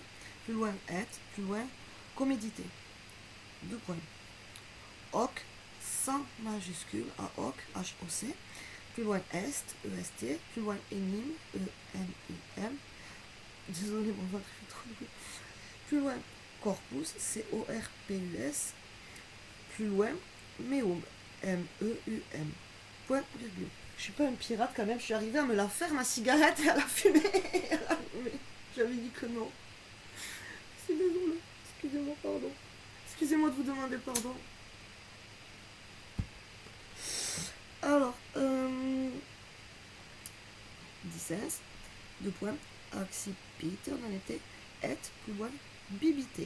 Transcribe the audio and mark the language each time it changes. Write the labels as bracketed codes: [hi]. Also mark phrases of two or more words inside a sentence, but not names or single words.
[fr] Plus loin, et. Plus loin, comédité. Deux points. Hoc, sans majuscule, AOC, HOC. Plus loin, est, EST. Plus loin, enim, ENIM. Désolé, mon ventre fait trop de bruit. Plus loin, corpus, CORPUS. Plus loin, meum, MEUM. Point, virgule. Je suis pas un pirate quand même, je suis arrivée à me la faire ma cigarette et à la fumer. J'avais dit que non. C'est désolé. Excusez-moi, pardon. Excusez-moi de vous demander pardon. Alors, 16, deux points, accipite, on en était, et, plus loin, bibité.